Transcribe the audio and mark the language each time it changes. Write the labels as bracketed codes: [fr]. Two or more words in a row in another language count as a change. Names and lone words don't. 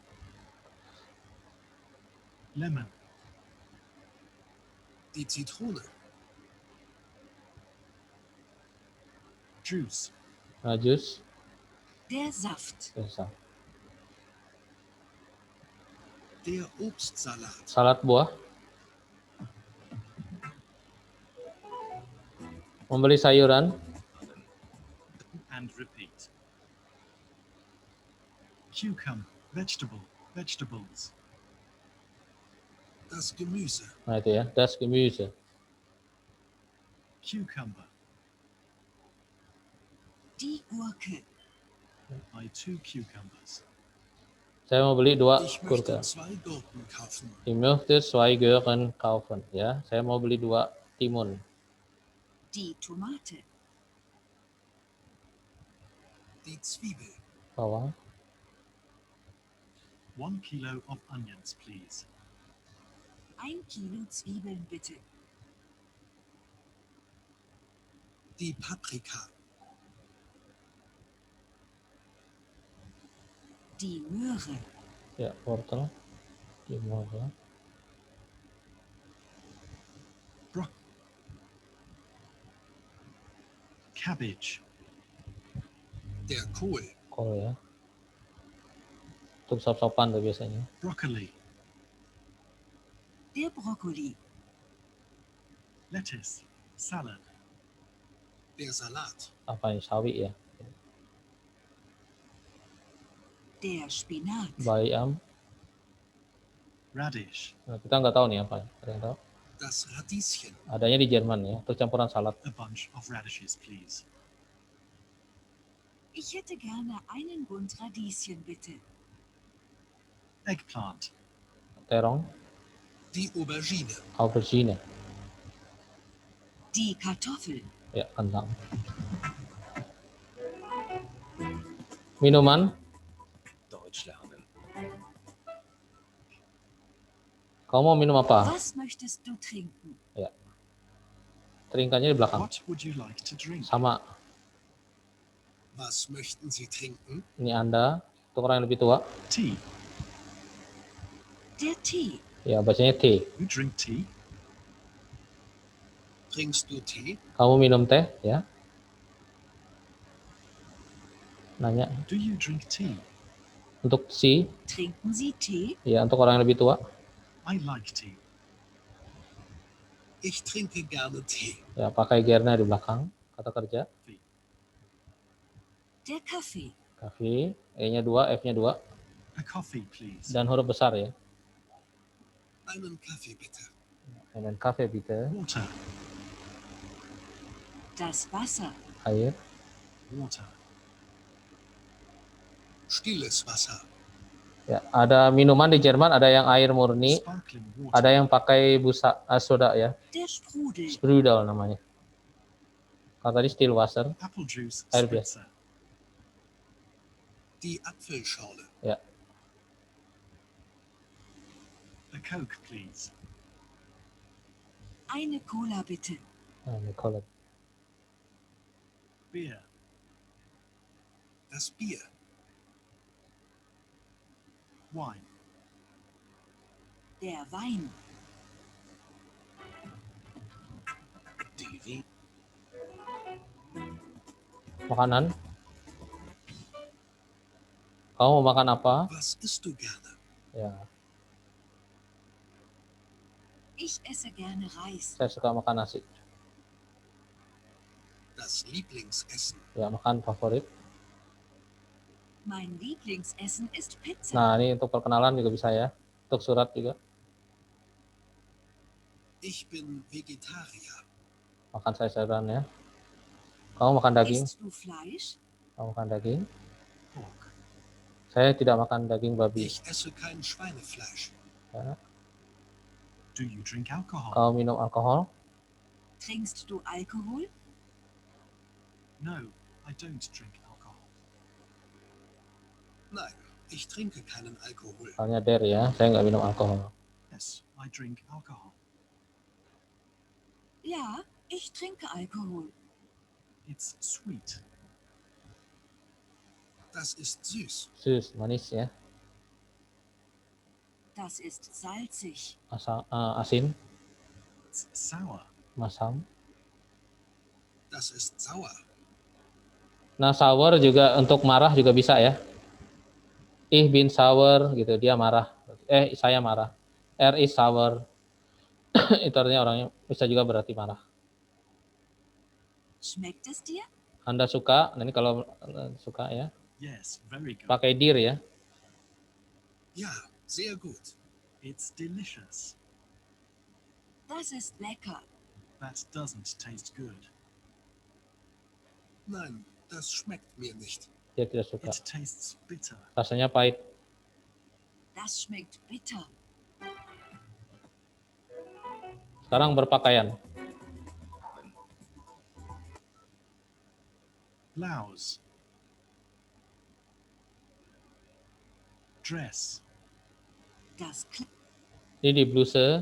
[en] Lemon. [de] Die Zitrone. [en] Juice. [id] jus, [de] Der Saft. [id] biasa. [de] Der Obstsalat. [id] Salad buah. Membeli sayuran, [en] And repeat. Cucumber. Vegetable. Vegetables. [de] Das Gemüse. [id] nah itu ya, [de] das Gemüse. [en] Cucumber. [de] Die Gurke. [en] Buy 2 cucumbers. [id] Saya mau beli 2 [de] Ich möchte Gurke. 2 Gurken kaufen. Ich möchte 2 Gurken kaufen. [id] Ya, saya mau beli 2 timun. [de] Die Tomate. Die Zwiebel. [id] Bawang. [en] 1 kilo of onions, please. [de] 1 Kilo Zwiebeln bitte. Die Paprika. Die Möhre. [id] Ya, wortel. Timun ya. [en] Cabbage. [de] Der Kohl. [id] Kol ya. Untuk sop-sopan tuh biasanya. [en] Broccoli. [de] Der Brokkoli. [en] Lettuce. Salad. [de] Der Salat. [id] Apa ini? Sawi ya. [de] Der Spinat. [id] Bayam. [en] Radish. [id] Nah, kita nggak tahu nih apa. Ada yang tahu? [de] Das Radieschen. [id] Adanya di Jerman ya. Untuk campuran salad. [en] A bunch of radishes, please. [de] Ich hätte gerne einen Bund Radieschen bitte. [en] Eggplant. [id] Terong. [de] Die Aubergine. Aubergine. Die Kartoffel. [id] Ya, kentang. Minuman. [de] Deutsch lernen. [id] Kamu mau minum apa? [de] Was möchtest du trinken? [id] Trinkannya di belakang. [en] What would you like to drink? [id] Sama. [de] Was möchten Sie trinken? [id] Ini Anda. Untuk orang yang lebih tua. [en] Tea. [de] Der Tee. [id] Ya, bacanya T. [en] You drink tea? [de] Trinkst du Tee? [id] Kamu minum teh, ya? Nanya. [en] Do you drink tea? [id] Untuk si, [de] Trinken Sie Tee? [id] ya untuk orang yang lebih tua, [en] I like tea. [de] Ich trinke gerne Tee. [id] ya pakai gerna di belakang kata kerja. [de] Der Kaffee. [id] Kafe, E-nya 2, F-nya 2, [en] A coffee, please. [id] dan huruf besar ya. [de] Einen Kaffee bitte. [id] Dan [de] kafe bitte, [en] Water. [de] Das Wasser. [id] air. [en] Water. [de] Stilles Wasser. [id] Ya, ada minuman di Jerman, ada yang air murni, [en] Sparkling [id] ada [en] water. [id] yang pakai busa soda ya, [de] Der Sprudel. [id] Sprudel namanya. Kalau tadi [en] still water, Apple juice. [id] Air biasa. [en] Spritzer. [de] Die Apfelschorle. [id] ya. [en] A Coke, please. [de] Eine Cola bitte. [id] Nah, ini collect. [en] Beer. [de] Das Bier. [en] Wine. [de] Der Wein. Die Wie. [id] Makanan. Kamu mau makan apa? [de] Was isst du gerne? [id] Ya, [de] Ich esse gerne Reis. [id] saya suka makan nasi. [de] Das Lieblingsessen. [id] Ya, makan favorit. [de] Mein Lieblingsessen ist Pizza. [id] Nah, ini untuk perkenalan juga bisa ya. Untuk surat juga. [de] Ich bin Vegetarier. [id] Makan sayur-sayuran ya. Kamu makan daging? [de] Isst du Fleisch? [id] Kamu makan daging? [en] Pork. [id] Saya tidak makan daging babi. [de] Ich esse kein Schweinefleisch. [id] Ya. [en] Do you drink alcohol? [id] Kamu minum alkohol? [de] Trinkst du Alkohol? [en] No, I don't drink alcohol. [de] Nein, ich trinke keinen Alkohol. [id] Soalnya der ya, saya nggak minum alkohol. [en] Yes, I drink alcohol. [de] Ja, ich trinke Alkohol. [en] It's sweet. [de] Das ist süß. [id] Sus, manis ya. [de] Das ist salzig. [id] Asin, [en] It's sour. [id] masam. [de] Das ist sauer. [id] Nah, sour juga untuk marah juga bisa ya. [de] Ich bin sauer [id] gitu, dia marah. Saya marah. [de] Er is sauer. [id] Itu artinya orangnya bisa juga berarti marah. [de] Schmeckt es dir? [id] Anda suka, nah ini kalau suka ya, [en] Yes, very good. [id] pakai dir ya. [de] Ja, sehr gut. [en] It's delicious. [de] Das ist lecker. [en] That doesn't taste good. [de] Nein, das schmeckt mir nicht. [id] Dia tidak suka. [en] It tastes bitter. [id] Rasanya pahit. [de] Das schmeckt bitter. [id] Sekarang berpakaian. [en] Blouse. Dress. [de] Das, [id] Ini di bluse,